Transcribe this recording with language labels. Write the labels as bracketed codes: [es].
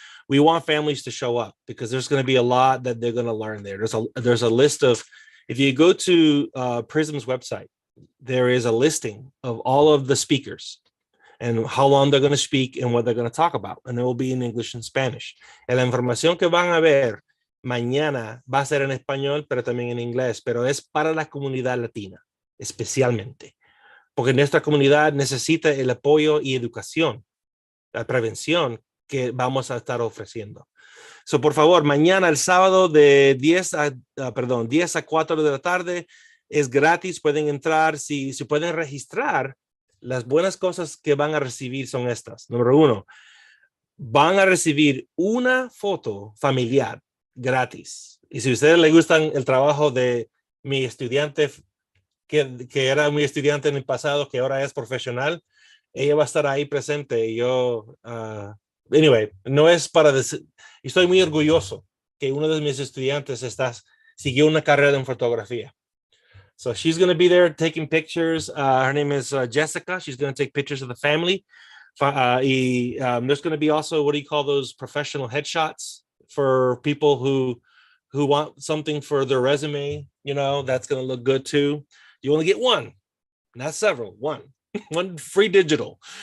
[en] We want families to show up because there's going to be a lot that they're going to learn there. There's a list of, if you go to PRISM's website, there is a listing of all of the speakers and how long they're going to speak and what they're going to talk about. And it will be in English and Spanish. [es] And la información que van a ver mañana va a ser en español, pero también en inglés, pero es para la comunidad latina, especialmente. Porque nuestra comunidad necesita el apoyo y educación, la prevención que vamos a estar ofreciendo. So, por favor, mañana, el sábado, de 10 a 4 de la tarde, es gratis, pueden entrar, si pueden registrar, las buenas cosas que van a recibir son estas. Número 1, van a recibir una foto familiar gratis. Y si a ustedes les gustan el trabajo de mi estudiante, que era mi estudiante en el pasado, que ahora es profesional, ella va a estar ahí presente. Y yo, anyway, no es para decir, estoy muy orgulloso que uno de mis estudiantes siguió una carrera en fotografía. [en] So she's going to be there taking pictures. Her name is Jessica. She's going to take pictures of the family. There's going to be also, what do you call those, professional headshots for people who want something for their resume. You know, that's going to look good too. You only get one, not several, one free digital.